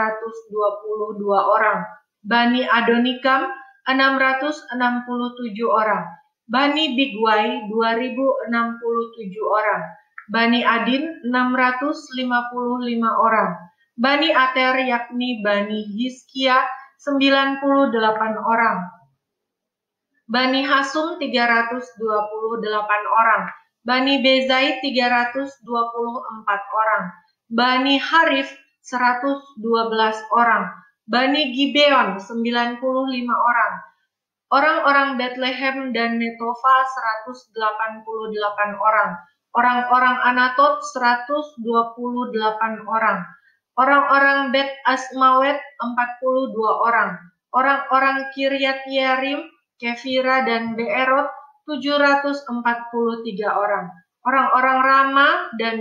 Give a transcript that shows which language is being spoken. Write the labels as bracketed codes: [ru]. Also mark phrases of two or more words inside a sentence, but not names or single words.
[id] orang, Bani Adonikam 667 orang, Bani Bigwai 2.067 orang, Bani Adin 655 orang, Bani Ater yakni Bani Hizkia 98 orang, Bani Hasum 328 orang, Bani Bezai 324 orang, Bani Harif 112 orang, Bani Gibeon 95 orang, orang-orang Bethlehem dan Netofa 188 orang, orang-orang Anatot 128 orang, orang-orang Bet Asmawet 42 orang, orang-orang Kiryat Yearim, Kefira dan Beerot 743 orang, orang-orang Rama dan